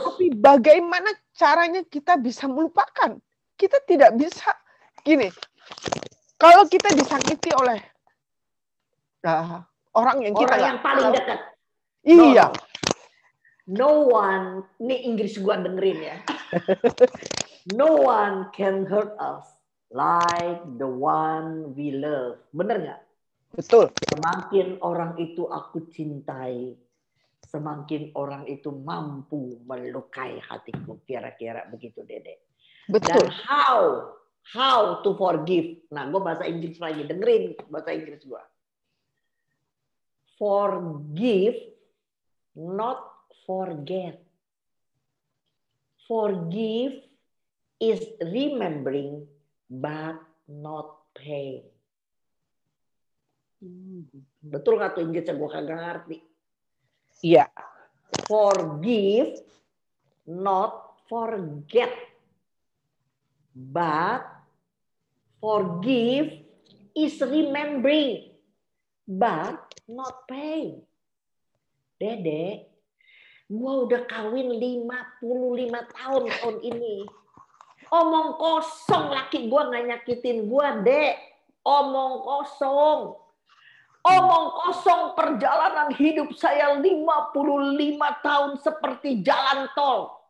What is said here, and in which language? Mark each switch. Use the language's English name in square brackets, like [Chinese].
[Indonesian] Tapi bagaimana caranya kita bisa melupakan? Kita tidak bisa gini. Kalau kita disakiti oleh orang yang paling dekat. Iya. [English] No one, [Indonesian] ini Inggris gua dengerin ya. [English] No one can hurt us like the one we love. [Indonesian] Bener nggak? Betul. Semakin orang itu aku cintai, semakin orang itu mampu melukai hatiku. Kira-kira begitu, Dede. Betul. [English] Dan how to forgive. [Indonesian] Nah, gue bahasa Inggris lagi. Dengerin bahasa Inggris gue. [English] Forgive, not forget. Forgive is remembering but not paying. [Indonesian] Betul nggak tuh Inggrisnya? Gue kagak ngerti. Iya. [English] Forgive, not forget. But forgive is remembering, but not paying. [Indonesian] Dede, gue udah kawin 55 tahun ini. Omong kosong laki gue nggak nyakitin gue, Dek. Omong kosong. Omong kosong perjalanan hidup saya 55 tahun seperti jalan tol.